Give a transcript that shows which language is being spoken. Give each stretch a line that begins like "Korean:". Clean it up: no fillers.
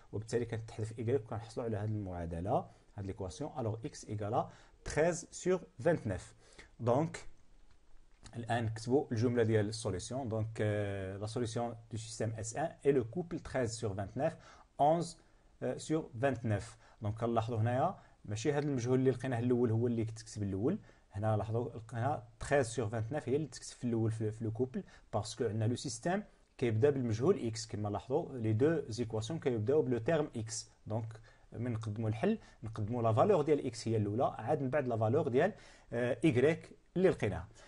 Arabic: وبالتالي كتحذف y وكنحصلوا على هذه المعادله هذه ليكواسيون.
French: الوغ x égale à 13 sur 29.
Arabic: دونك الان نكتبوا الجمله ديال السوليسيون.
French: دونك لا سوليسيون دو سيستيم S1 est le couple 13 sur 29 11 sur 29.
Arabic: دونك كنلاحظوا هنايا ماشي هذا المجهول اللي لقيناه الاول هو اللي كتكتب الاول. هنا لاحظوا هنا 13 sur 29 هي اللي تكتب في الاول في لو كوبل باسكو عندنا لو سيستيم كيبدا بالمجهول اكس. كما لاحظوا لي دو زيكواسيون كيبداو بلو تيرم اكس. دونك من نقدموا الحل نقدموا لا فالور ديال اكس هي الاولى عاد من بعد لا فالور ديال ايغريك اللي لقيناها.